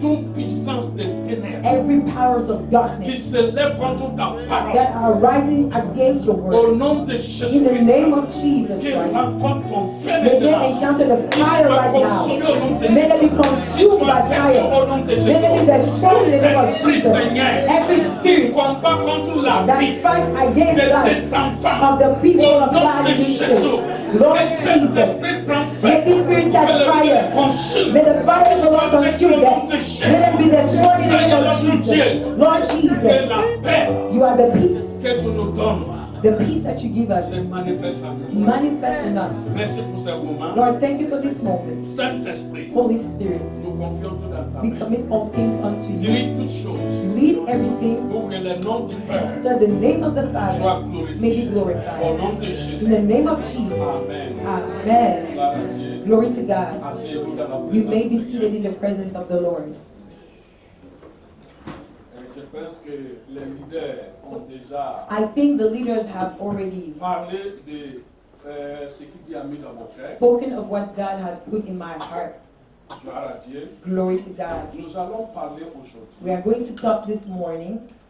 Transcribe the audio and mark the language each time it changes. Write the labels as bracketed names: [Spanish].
[French] toute puissance des ténèbres [English] every powers of [French] qui [English] darkness [French] se lève contre ta parole, [English] that are rising against your [French] au [English] word, [French] nom de [English] in the [French] Jésus-Christ, [English] name of Jesus [French] qu'ils [English] Christ, [French] rencontrent ton feu [English] may they [French] maintenant. [English] encounter the [French] Qu'ils [English] fire [French] soient [English] right [French] consumés au nom [English] now. [French] de [English] May they be [French] Jésus. [English] consumed by fire. [French] Au nom de [English] May they be [French] Jésus. [English] destroyed in the name of [French] Esprit, [English] Jesus. [French] Seigneur, [English] Every spirit [French] combat contre la vie [English] that fights against [French] de [English] life [French] tes enfants. [English] of the people [French] Au [English] of [French] nom [English] God [French] de [English] in this [French] Jésus. [English] place, Lord [French] Que cet [English] Jesus, [French] esprit prenne feu. [English] may this spirit catch [French] Que le feu [English] fire. [French] consume. [English] May the fire of the Lord [French] Que [English] consume [French] le nom [English] them. [French] de [English] May them be destroyed in the name of [French] Seigneur, [English] Jesus. Lord [French] que [English] Jesus, [French] la paix [English] you are the peace. [French] que tu nous donnes [English] The peace that you give us [French] se manifeste en nous. [English] manifest in us. [French] Merci pour ce moment. [English] Lord, thank you for this moment. [French] Saint-Esprit, [English] Holy Spirit, [French] nous confions tout dans ta [English] we [French] main. [English] commit all things unto you. [French] Dirige toutes choses [English] Lead everything [French] pour que le nom du Père [English] so that the name of the [French] soit [English] Father may [French] glorifié. [English] be [French] Au [English] glorified. [French] nom de [English] In [French] Jésus. [English] the name of Jesus. [French] Amen. [English] Amen. [French] Gloire à Dieu. [English] Glory to God. [French] Asseyez-vous dans la [English] You [French] présence [English] may be [French] du Seigneur. [English] seated in the presence of the Lord. [French] Je pense que les leaders ont déjà [English] I think the leaders have already [French] parlé de ce que Dieu a mis dans mon cœur. [English] spoken of what God has put in my heart. [French] Gloire à Dieu. [English] Glory to God. [French] Nous allons parler [English] We are going to talk this morning